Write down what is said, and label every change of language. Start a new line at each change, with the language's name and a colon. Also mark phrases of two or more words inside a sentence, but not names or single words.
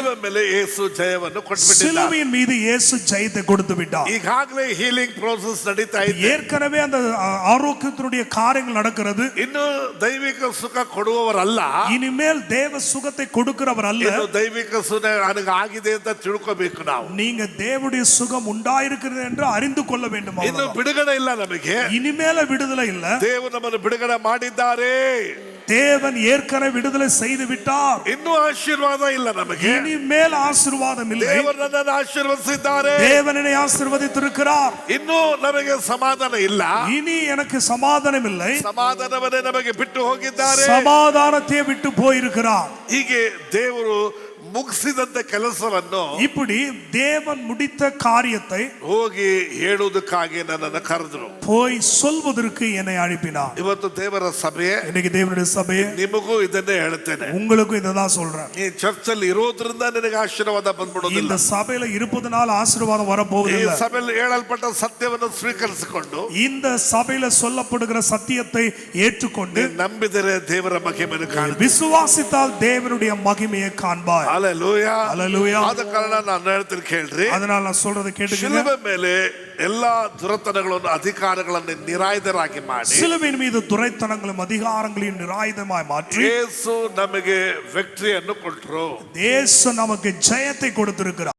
Kannada: ಶಿಲುಬೆ ಮೇಲೆ ಯೇಸು ಜಯವನ್ನು ಕೊಟ್ಟುಬಿಟ್ಟಿದ್ದಾರೆ.
Tamil: சிலுவையின் மீது இயேசு ஜெயத்தை கொடுத்து விட்டார்.
Kannada: ಈಗಾಗಲೇ
English: healing process
Kannada: ನಡೀತಾ ಇದೆ.
Tamil: ஏற்கனவே அந்த ஆரோக்கியத்தினுடைய காரியங்கள் நடக்கிறது.
Kannada: ಇನ್ನು ದೈವಿಕ ಸುಖ ಕೊಡುವವರಲ್ಲ,
Tamil: இனிமேல் தேவ சுகத்தை கொடுக்கிறவர் அல்ல.
Kannada: ಇನ್ನು ದೈವಿಕ ಸುಖ ನನಗೆ ಆಗಿದೆ ಅಂತ ತಿಳ್ಕೋಬೇಕು ನಾವು.
Tamil: நீங்க தேவனுடைய சுகம் உண்டாயிருக்கிறது என்று அறிந்து கொள்ள வேண்டும்.
Kannada: ಇನ್ನು ಬಿಡುಗಡೆ ಇಲ್ಲ ನಮಗೆ,
Tamil: இனிமேல விடுதலை இல்ல.
Kannada: ದೇವರು ನಮ್ಮನ್ನು ಬಿಡುಗಡೆ ಮಾಡಿದ್ದಾರೆ.
Tamil: தேவன் ஏற்கனவே விடுதலை செய்து விட்டார்.
Kannada: ಇನ್ನೂ ಆಶೀರ್ವಾದ ಇಲ್ಲ ನಮಗೆ,
Tamil: இனிமேல் ஆசீர்வாதம் இல்லை.
Kannada: ದೇವರು ನನ್ನನ್ನು ಆಶೀರ್ವದಿಸಿದ್ದಾರೆ,
Tamil: தேவன் என்னை ஆசீர்வதித்திருக்கிறார்.
Kannada: ಇನ್ನೂ ನಮಗೆ ಸಮಾಧಾನ ಇಲ್ಲ,
Tamil: இனி எனக்கு சமாதானம் இல்லை.
Kannada: ಸಮಾಧಾನವನ್ನೇ ನಮಗೆ ಬಿಟ್ಟು ಹೋಗಿದ್ದಾರೆ,
Tamil: சமாதானத்தை விட்டு போயிருக்கிறார்.
Kannada: ಹೀಗೆ ದೇವರು ಮುಗಿಸಿದಂತ ಕೆಲಸವನ್ನು
Tamil: இப்படி தேவன் முடித்த காரியத்தை
Kannada: ಹೋಗಿ ಹೇಳುವುದಕ್ಕಾಗಿ ನನ್ನನ್ನು ಕರೆದರು,
Tamil: போய் சொல்வதற்கு என்னை அனுப்பினார்.
Kannada: ಇವತ್ತು ದೇವರ ಸಭೆ,
Tamil: இன்னைக்கு தேவனுடைய சபையே
Kannada: ನಿಮಗೂ ಇದನ್ನೇ ಹೇಳ್ತೇನೆ,
Tamil: உங்களுக்கும் இததான் சொல்றேன்.
Kannada: ಈ ಚರ್ಚ್ ಅಲ್ಲಿ ಇರೋದ್ರಿಂದ ನಿನಗೆ ಆಶೀರ್ವಾದ ಬಂದ್ಬಿಡೋದಿಲ್ಲ.
Tamil: இந்த சபையில இருப்பதனால ஆசீர்வாதம்
Kannada: ಈ
Tamil: வரப்போவதில்லை.
Kannada: ಸಭೆಯಲ್ಲಿ ಹೇಳಲ್ಪಟ್ಟ ಸತ್ಯವನ್ನು ಸ್ವೀಕರಿಸಿಕೊಂಡು
Tamil: இந்த சபையில சொல்லப்படுகிற சத்தியத்தை ஏற்றுக்கொண்டு
Kannada: ನಂಬಿದರೆ ದೇವರ ಮಹಿಮೆಯನ್ನು ಕಾಣುತ್ತೀರಿ,
Tamil: விசுவாசித்தால் தேவனுடைய மகிமையை காண்பாய்.
Kannada: ಹಲ್ಲೆಲೂಯಾ,
Tamil: ஹல்லேலூயா.
Kannada: ಆದ ಕಾರಣ ನಾನು ಹೇಳ್ತೀನಿ ಕೇಳ್ರಿ,
Tamil: அதனால நான் சொல்றதை கேட்டுக்கங்க.
Kannada: ಶಿಲುಬೆ ಮೇಲೆ ಎಲ್ಲಾ ದುರತನಗಳನ್ನು ಅಧಿಕಾರಗಳನ್ನು ನಿರಾಯುಧರಾಗಿ ಮಾಡಿ
Tamil: சிலுவையின் மீது துரைத்தனங்களும் அதிகாரங்களையும் நிராயுதமாய் மாற்றி
Kannada: ಯೇಸು ನಮಗೆ ವಿಕ್ಟರಿಯನ್ನು ಕೊಟ್ಟರು.
Tamil: தேச நமக்கு ஜெயத்தை கொடுத்திருக்கிறார்.